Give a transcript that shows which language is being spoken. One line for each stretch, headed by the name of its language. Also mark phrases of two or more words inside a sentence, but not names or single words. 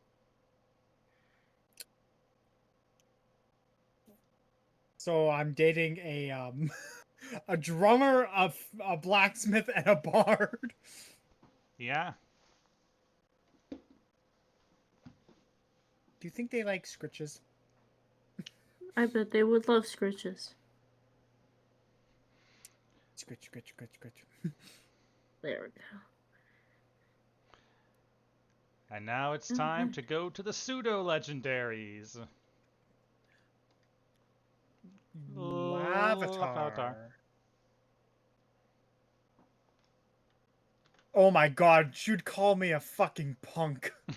English: So I'm dating a drummer, a blacksmith, and a bard. Yeah, Do you think they like scritches? I bet they would love scritches. Scritch, scritch, scritch, scritch. There we go. and now it's time Okay. to go to the pseudo legendaries. Lavatar. Lavatar. Oh my god, you'd call me a fucking punk.